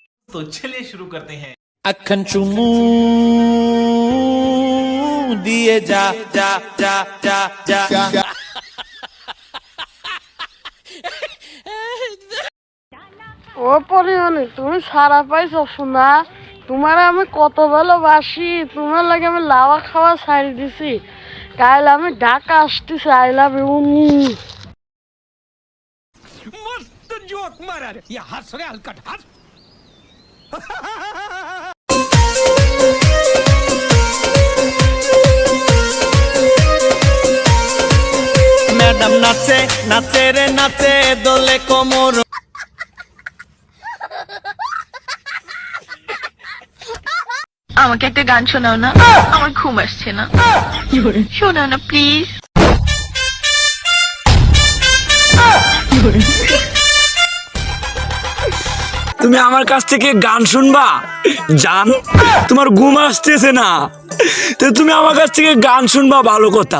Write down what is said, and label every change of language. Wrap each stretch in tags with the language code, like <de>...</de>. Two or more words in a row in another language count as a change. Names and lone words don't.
<hi>तो चलिए शुरू करते हैं।</hi> <bn>অখন চুমু দিয়ে যা যা যা যা যা ও পরিমাণে তুমি সারা পাইছো শোনা, তোমার আমি কত ভালোবাসি, তোমার লাগে আমি লাওয়া খাওয়া ছাড়ি দিছি। কাল আমি ঢাকা আসতেছি,</bn> <en>I love you.</en> <hi>मस्त जोक मारा रे ये हंस रे हलकट हंस मैडम नाचे नाचे रे नाचे दोले कोमर</hi> <bn>আমাকে একটা গান শোনাও না, আমার ঘুম আসছে না। শোনাও না প্লিজ। তুমি আমার কাছ থেকে গান শুনবা জান, তোমার ঘুম আসতেছে না তো তুমি আমার কাছ থেকে গান শুনবা, ভালো কথা।</bn>